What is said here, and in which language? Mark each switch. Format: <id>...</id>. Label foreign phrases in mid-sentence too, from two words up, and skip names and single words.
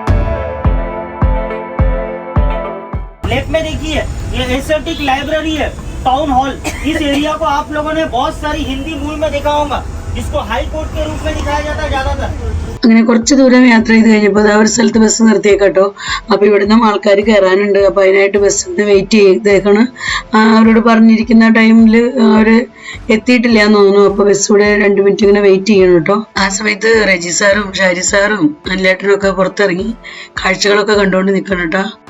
<hi>लेफ्ट में देखिए ये एस्थेटिक लाइब्रेरी है. टाउन हॉल, इस एरिया को आप लोगों ने बहुत सारी हिंदी मूवी में देखा होगा, जिसको</hi> <en>High Court</en> <hi>के रूप में दिखाया जाता है ज्यादातर.</hi> <ml>അങ്ങനെ കുറച്ച് ദൂരം യാത്ര ചെയ്ത് കഴിഞ്ഞപ്പോൾ ആ ഒരു സ്ഥലത്ത് ബസ് നിർത്തിയേക്കട്ടോ. അപ്പോൾ ഇവിടുന്ന് ആൾക്കാർ കയറാനുണ്ട്. അപ്പോൾ അതിനായിട്ട് ബസ്സിന് വെയിറ്റ് ചെയ്തേക്കാണ്. അവരോട് പറഞ്ഞിരിക്കുന്ന ടൈമിൽ അവർ എത്തിയിട്ടില്ല എന്ന് തോന്നുന്നു. അപ്പോൾ ബസ് ഇവിടെ 2 മിനിറ്റ് ഇങ്ങനെ വെയിറ്റ് ചെയ്യണം കേട്ടോ. ആ സമയത്ത് റജി സാറും ഷാരി സാറും അനിലേട്ടനും ഒക്കെ പുറത്തിറങ്ങി കാഴ്ചകളൊക്കെ കണ്ടുകൊണ്ട് നിൽക്കണം കേട്ടോ.</ml>